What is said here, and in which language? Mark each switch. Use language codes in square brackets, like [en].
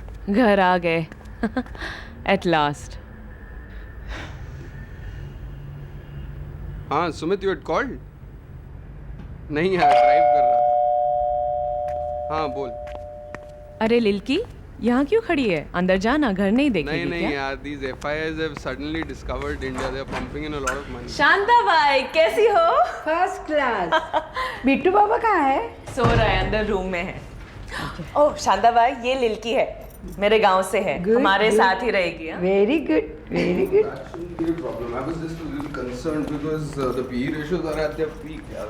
[hi] घर आ गए [en] At last. हाँ Sumit, you had called? [hi] नहीं यार, ड्राइव कर रहा था। हाँ बोल। अरे लिल्की, यहाँ क्यों खड़ी है? अंदर जाना, घर नहीं देखेगी नहीं क्या? [en] यार, these FIRs have suddenly discovered India. They are pumping in a lot of money. [hi] Shanta भाई कैसी हो? First class. बिट्टू बाबा कहाँ है? सो रहा है, अंदर रूम में है। ओह शांता भाई, ये लिल्की है, मेरे गांव से है, हमारे साथ ही रहेगी। [en] Very good, very good. No problem. I was just a little concerned because the PE ratios are at their peak.